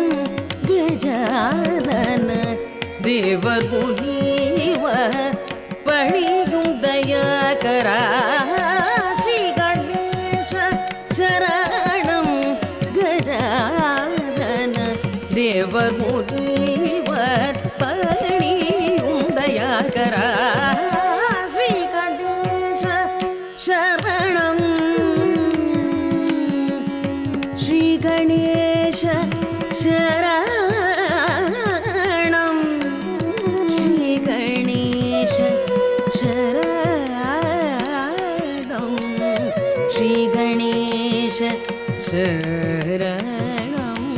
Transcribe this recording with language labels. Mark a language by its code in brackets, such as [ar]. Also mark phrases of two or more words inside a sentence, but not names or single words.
[ta] கஜானன தேவர் முனிவர் பணியும் தயாகரா ஸ்ரீ கணேச சரணம் கஜானன தேவர் முனிவர் பணியும் தயாகரா [sa] दयाकरा श्रीगणेश शरणं श्रीगणेश शरणं श्रीगणेश शरणं श्रीगणेश शरणं